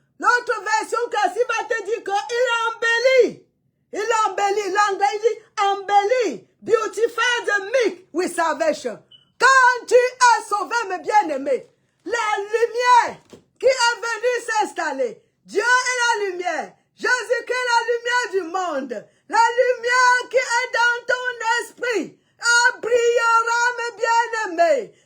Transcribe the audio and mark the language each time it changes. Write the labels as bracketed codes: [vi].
[fr] Notre version classique va te dire qu'il embellit. Il embellit. L'anglais dit embellit. [en] Beautify the meek with salvation. [fr] Quand tu es sauvé, mes bien-aimés, la lumière qui est venue s'installer, Dieu est la lumière. Jésus-Christ est la lumière du monde. La lumière qui est dans ton esprit brillera, mes bien-aimés.